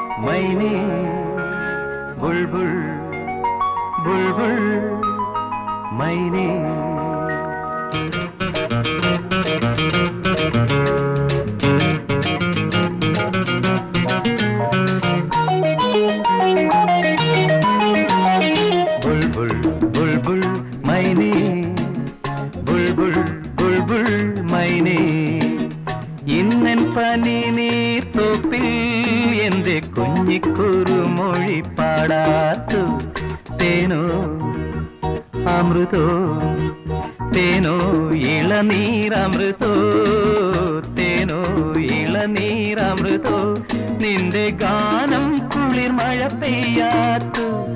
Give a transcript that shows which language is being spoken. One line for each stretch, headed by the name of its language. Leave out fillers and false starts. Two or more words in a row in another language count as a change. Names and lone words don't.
Hindi: मैने बुलबुल बुलबुल मैने बुलबुल बुलबुल मैने बुलबुल बुलबुल मैने
Malayalam: ഇന്നൻ പനി നീർ തോപ്പിൽ എന്റെ കുഞ്ഞിക്കുരു മൊഴി പാടാത്തു തേനോ അമൃതോ തേനോ ഇളനീരമൃതോ തേനോ ഇളനീരമൃതോ നിന്റെ ഗാനം കുളിർ മഴ പെയ്യാത്തു